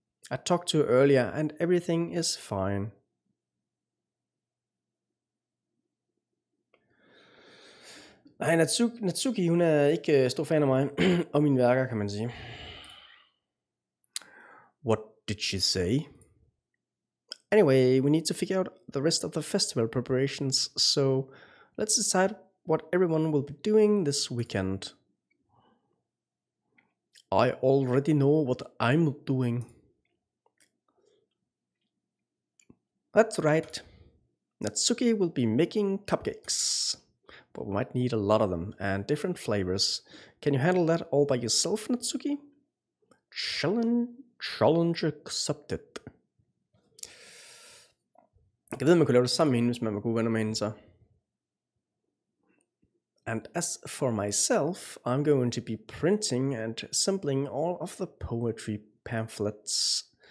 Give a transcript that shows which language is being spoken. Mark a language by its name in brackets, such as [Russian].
[English] I talked to her earlier, and everything is fine. [Danish] Nej, Natsuki, hun er ikke stor fan af mig, og mine værker, kan man sige. [English] What did she say? Anyway, we need to figure out the rest of the festival preparations, so let's decide what everyone will be doing this weekend. I already know what I'm doing. That's right. Natsuki will be making cupcakes, but we might need a lot of them and different flavors. Can you handle that all by yourself, Natsuki? Challenge accepted. [Danish] Jeg ved, man kunne lave det sammen med hende, hvis man var gode venner med hende, så. [English] And as for myself, I'm going to be printing and assembling all of the poetry pamphlets.